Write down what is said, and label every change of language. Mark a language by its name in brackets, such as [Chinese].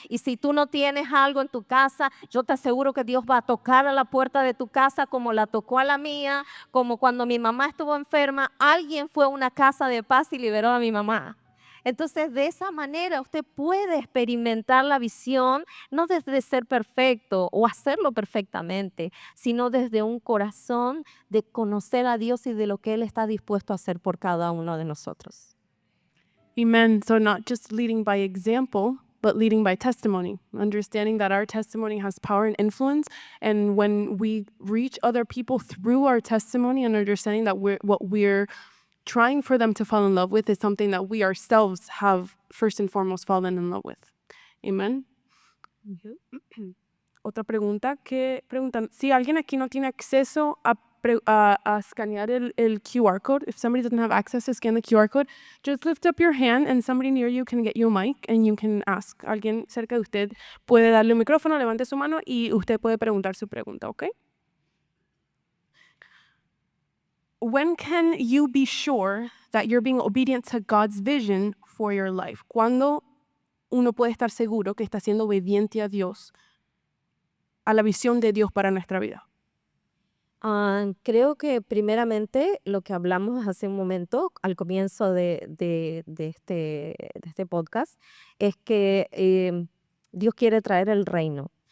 [Spanish] Y si tú no tienes algo en tu casa, yo te aseguro que Dios va a tocar a la puerta de tu casa como la tocó a la mía, como cuando mi mamá estuvo enferma, alguien fue a una casa de paz y liberó a mi mamá. Entonces, de esa manera usted puede experimentar la visión, no desde ser perfecto o hacerlo perfectamente, sino desde un corazón de conocer a Dios y de lo que Él está dispuesto a hacer por cada uno de nosotros. [English] Amen. So not just leading by example, but leading by testimony, understanding that our testimony has power and influence. And when we reach other people through our testimony and understanding that what we're trying for them to fall in love with is something that we ourselves have first and foremost fallen in love with. Amen. [Spanish] Otra pregunta que preguntan, si alguien aquí no tiene acceso a a escanear el QR code. [English] If somebody doesn't have access to scan the QR code, just lift up your hand and somebody near you can get you a mic and you can ask. [Spanish] Alguien cerca de usted puede darle un micrófono, levante su mano y usted puede preguntar su pregunta, ¿ok? [English] When can you be sure that you're being obedient to God's vision for your life? [Spanish] ¿Cuándo uno puede estar seguro que está siendo obediente a Dios, a la visión de Dios para nuestra vida? Creo que primeramente lo que hablamos hace un momento al comienzo de este podcast es que Dios quiere traer el reino.